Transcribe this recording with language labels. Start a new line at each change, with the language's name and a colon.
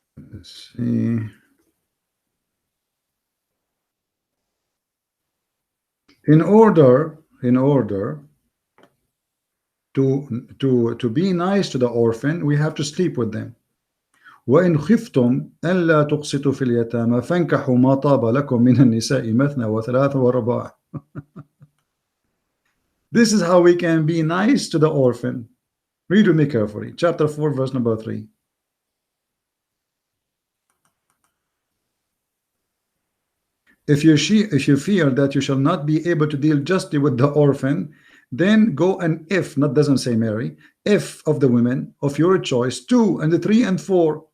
English: Let's see. In order to be nice to the orphan, we have to sleep with them.
Arabic: وإن خفتم ألا تقسطوا في اليتامى فانكحوا ما طاب لكم من النساء مثنى وثلاث ورباع.
English: This is how we can be nice to the orphan. Read with me carefully. Chapter 4, verse number 3. If you fear that you shall not be able to deal justly with the orphan, then go and not doesn't say marry, if of the women of your choice, 2 and 3 and 4.